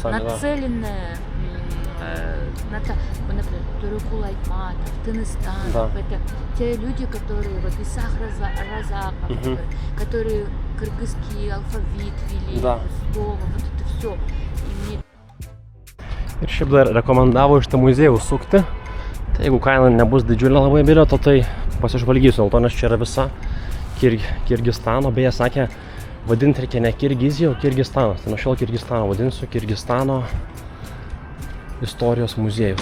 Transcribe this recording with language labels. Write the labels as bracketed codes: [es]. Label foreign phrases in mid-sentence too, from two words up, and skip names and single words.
[ru] это было какое-то нацеленное например, Тургул Айтматов, Тыныстан, Да. это те люди, которые, вот Исах Разаков, которые кыргызский алфавит вели, Да. слово, вот это все. И мне [lt] Ir šiaip dar rekomendavo iš tą muziejų sukti. Tai jeigu kaina nebus didžiulė labai bilieto, tai pasižvalgysiu, dėl to, nes čia yra visa Kirgizstano. Beje, sakė, vadinti reikia ne Kirgizija, o Kirgistanas. Tai nuo šiol Kirgistano vadinsiu Kirgistano istorijos muziejus.